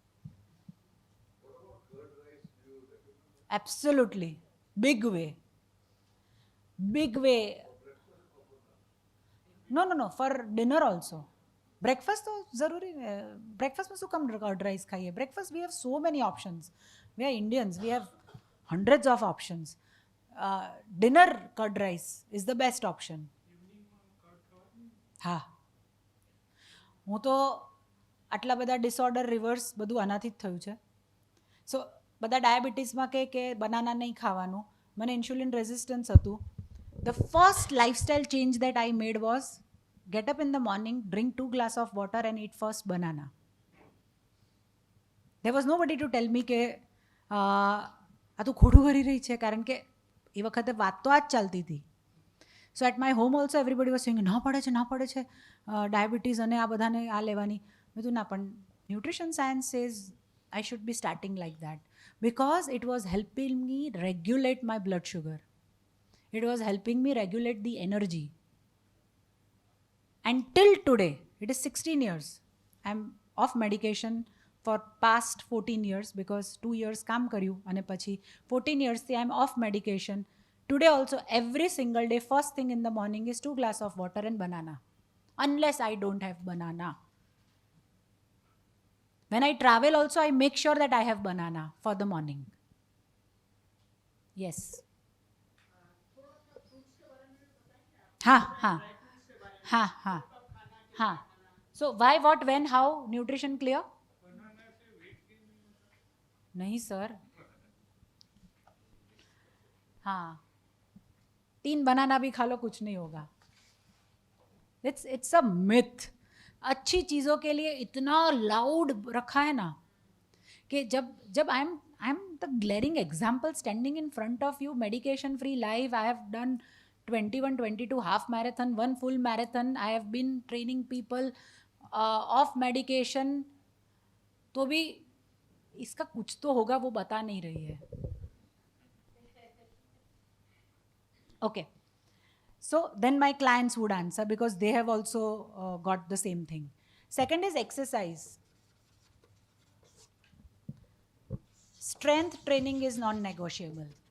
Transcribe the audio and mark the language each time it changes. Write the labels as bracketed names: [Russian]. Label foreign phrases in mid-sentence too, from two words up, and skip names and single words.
[English] absolutely big way, big way. no no no, for dinner also. [Gujarati] બ્રેકફાસ્ટ તો જરૂરી ને, બ્રેકફાસ્ટમાં શું કામ [English] curd rice [Gujarati] ખાઈએ? [English] breakfast we have so many options. we are Indians, we have hundreds of options. Dinner curd rice is the best option. [Gujarati] હા, હું તો આટલા બધા [English] disorder reverse [Gujarati] બધું આનાથી જ થયું છે. સો બધા ડાયાબિટીસમાં કે બનાના નહીં ખાવાનું. મને [English] insulin resistance [Gujarati] હતું. [English] the first lifestyle change that I made was get up in the morning, drink 2 glasses of water and eat first banana. There was nobody to tell me [Gujarati] કે આ તું ખોટું કરી રહી છે, કારણ કે એ વખતે વાત તો આ જ ચાલતી હતી. [English] so at my home also everybody was saying [Gujarati] ના પડે છે ડાયાબિટીસ અને આ બધાને આ લેવાની. મેં કીધું ના, પણ [English] nutrition science says I should be starting like that because it was helping me regulate my blood sugar. It was helping me regulate the energy. And till today, it is 16 years. I'm off medication for past 14 years because 2 years [Gujarati] કામ કર્યું અને પછી [English] 14 years થી I'm off medication. Today also, every single day, first thing in the morning is 2 glasses of water and banana. Unless I don't have banana. When I travel also, I make sure that I have banana for the morning. Yes. हाँ. So why, what, when, how? Nutrition clear? [Hindi] नहीं सर. हाँ, 3 बनाना भी खा लो, कुछ नहीं होगा. [English] It's a myth. [Hindi] अच्छी चीज़ों के लिए इतना लाउड रखा है ना कि जब [English] I am the glaring example standing in front of you, medication free life. I have done 21, 22 half marathon, 1 full marathon. I have been training people off medication. [Hindi] तो भी इसका कुछ तो होगा, वो बता नहीं रही है. [English] Okay. So then my clients would answer because they have also got the same thing. Second is exercise. Strength training is non-negotiable.